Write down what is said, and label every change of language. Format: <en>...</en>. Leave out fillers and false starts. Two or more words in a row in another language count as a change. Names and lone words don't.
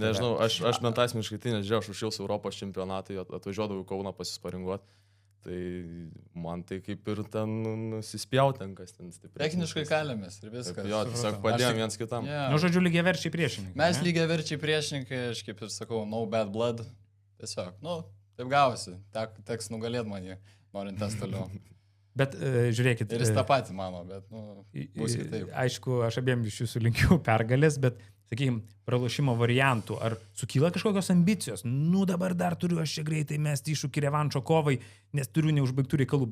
<lt>Nežinau, aš bent asmeniškai tai nežiūrėjau, aš užšils Europos čempionatai, atvažiuodavau į Kauną pasisparinguoti, tai man tai kaip ir ten nusispjautenkas ten stipriai. Techniškai kalėmės ir viskas. Jo, tiesiog padėjom viens kitam. Yeah. Žodžiu, lygiaverčiai priešininkai. Mes lygiaverčiai priešininkai, aš kaip ir sakau,</lt> <en>no bad blood,</en> <lt>tiesiog, taip gavosi, teks nugalėti manį, norint tas toliau. Bet žiūrėkit. Ir jis tą patį mano, bet, bus kitaip. Aišku, aš abiem iš jūsų linkiu pergalės, bet, sakykime, pralošimo variantų, ar sukyla kažkokios ambicijos? Dabar dar turiu aš čia greitai mesti iššūkį revanšo kovai, nes turiu neužbaigtų reikalų.</lt>